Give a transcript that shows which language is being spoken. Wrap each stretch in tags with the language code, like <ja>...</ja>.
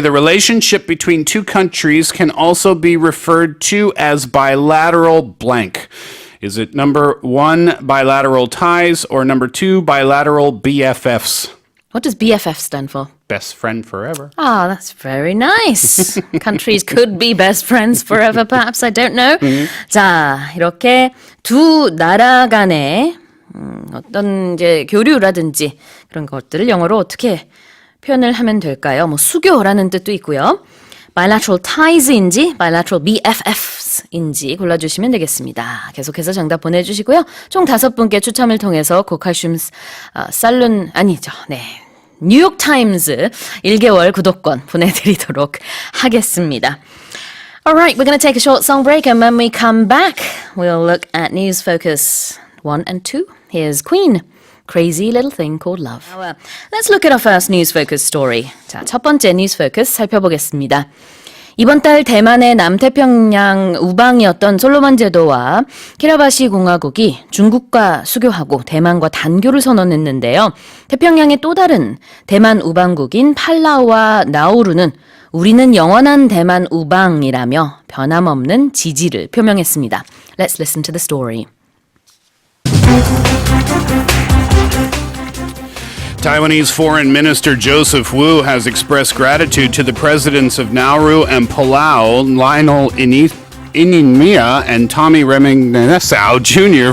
<en>The relationship between two countries can also be referred to as bilateral blank. Is it number 1, bilateral ties, or number 2, bilateral BFFs? What does BFF stand for? Best friend forever. Ah, that's very nice. Countries could be best friends forever, perhaps. I don't know.</en> <ko>자, 이렇게 두 나라 간의 어떤 이제 교류라든지 그런 것들을 영어로 어떻게 표현을 하면 될까요? 뭐 수교라는 뜻도 있고요. bilateral ties인지 bilateral BFFs인지 골라주시면 되겠습니다. 계속해서 정답 보내주시고요. 총 5분께 추첨을 통해서 고칼슘 살룬 아니죠. 네. 뉴욕타임즈 1개월 구독권 보내드리도록 하겠습니다.</ko> <en>Alright, we're going to take a short song break and when we come back, we'll look at News Focus 1 and 2. Here's Queen, Crazy Little Thing Called Love. Now, let's look at our first News Focus story.</en> <ko>자, 첫 번째 News Focus 살펴보겠습니다. 이번 달 대만의 남태평양 우방이었던 솔로몬 제도와 키라바시 공화국이 중국과 수교하고 대만과 단교를 선언했는데요. 태평양의 또 다른 대만 우방국인 팔라우와 나우루는 우리는 영원한 대만 우방이라며 변함없는 지지를 표명했습니다.</ko> <en>Let's listen to the story. Taiwanese Foreign Minister Joseph Wu has expressed gratitude to the presidents of Nauru and Palau, Lionel Inimia and Tommy Reminisau Jr.</en>